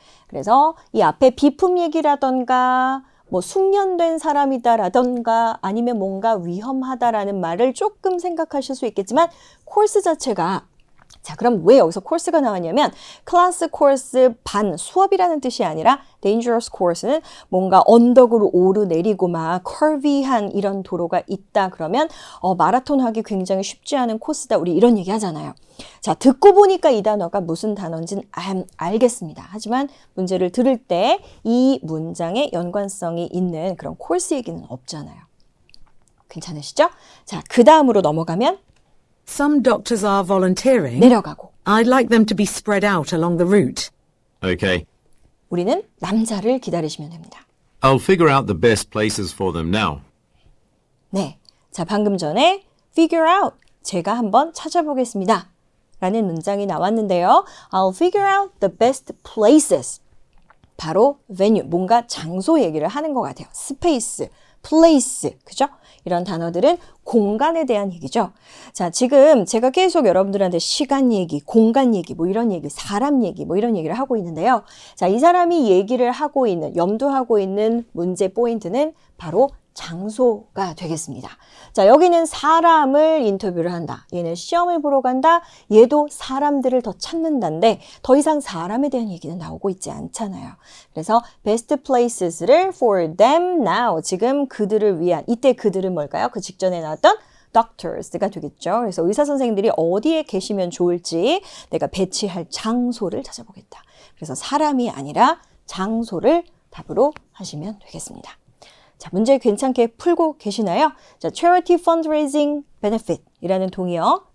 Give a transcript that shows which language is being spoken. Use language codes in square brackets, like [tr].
[ko] 그래서 이 앞에 비품 얘기라던가 뭐 숙련된 사람이다라던가 아니면 뭔가 위험하다라는 말을 조금 생각하실 수 있겠지만 코र्스 자체가 자, 그럼 왜 여기서 코र्스가 나왔냐면 클래스 코र्스 반 수업이라는 뜻이 아니라 dangerous course는 뭔가 언덕으로 오르내리고 막 curvy한 이런 도로가 있다 그러면 마라톤 하기 굉장히 쉽지 않은 코스다. 우리 이런 얘기 하잖아요. 자, 듣고 보니까 이 단어가 무슨 단어인지는 알겠습니다. 하지만 문제를 들을 때 이 문장에 연관성이 있는 그런 코र्스 얘기는 없잖아요. 괜찮으시죠? 자, 그 다음으로 넘어가면 [en] Some doctors are volunteering. [ko] 내려가고 [en] I'd like them to be spread out along the route. Okay. [ko] 우리는 남자를 기다리시면 됩니다. [en] I'll figure out the best places for them now. 네. [ko] 자, 방금 전에 figure out. 제가 한번 찾아보겠습니다. 라는 문장이 나왔는데요. [en] I'll figure out the best places. [ko] 바로 venue, 뭔가 장소 얘기를 하는 것 같아요. space, place, 그죠? 이런 단어들은 공간에 대한 얘기죠. 자, 지금 제가 계속 여러분들한테 시간 얘기, 공간 얘기, 뭐 이런 얘기, 사람 얘기, 뭐 이런 얘기를 하고 있는데요. 자, 이 사람이 얘기를 하고 있는, 염두하고 있는 문제 포인트는 바로 장소가 되겠습니다. 자, 여기는 사람을 인터뷰를 한다. 얘는 시험을 보러 간다. 얘도 사람들을 더 찾는다인데 더 이상 사람에 대한 얘기는 나오고 있지 않잖아요. [en] 그래서 best places를 for them now. [ko] 지금 그들을 위한, 이때 그들은 뭘까요? 그 직전에 나왔던 doctors가 되겠죠. 그래서 의사 선생님들이 어디에 계시면 좋을지 내가 배치할 장소를 찾아보겠다. 그래서 사람이 아니라 장소를 답으로 하시면 되겠습니다. 자, 문제 괜찮게 풀고 계시나요? 자, charity fundraising benefit 이라는 동의어